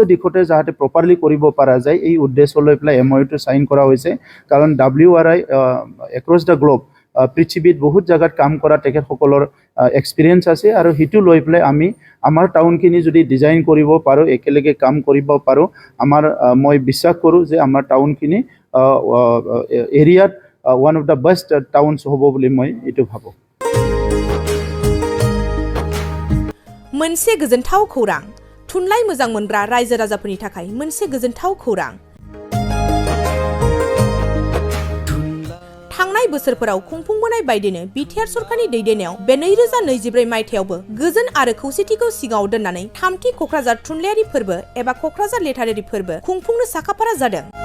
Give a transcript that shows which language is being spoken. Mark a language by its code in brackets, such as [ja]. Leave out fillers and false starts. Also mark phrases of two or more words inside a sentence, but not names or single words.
[as] দিশতে যাতে প্ৰপাৰলি কৰিব পৰা যায় এই উদ্দেশ্য লৈ পেলাই MOU টো সাইন কৰা হৈছে কাৰণ WRI [en] across the globe [as] পৃথিৱীত বহুত জায়গাত কাম কৰা তেখেতসকলৰ এক্সপেৰিয়েন্স আছে আৰু হিটু লৈ পেলাই আমি আমাৰ টাউনখিনি যদি ডিজাইন কৰিব পাৰো একেলগে কাম কৰিব পাৰো আমাৰ মই বিশ্বাস কৰো যে আমাৰ টাউনখিনি এৰিয়াত [en] one of the best towns [as] হ'ব বুলি মই এটো ভাবো [brx] मोनसे गोजोनथाव खौरां थुनलाइ मोजां मोनग्रा रायजो राजाफोरनि थाखाय मोनसे गोजोनथाव खौरां थांनाय बोसोरफोराव खुंफुंबोनाय बायदिनो BTR सरकारनि दैदेननायाव बे 2024 मायथाइयावबो गोजोन आरो खौसेथिखौ सिगाङाव दोननानै थामथि कक्राझार थुनलाइयारि फोरबो एबा कक्राझार लेटारारि फोरबो खुंफुंनो साखाफारा जादों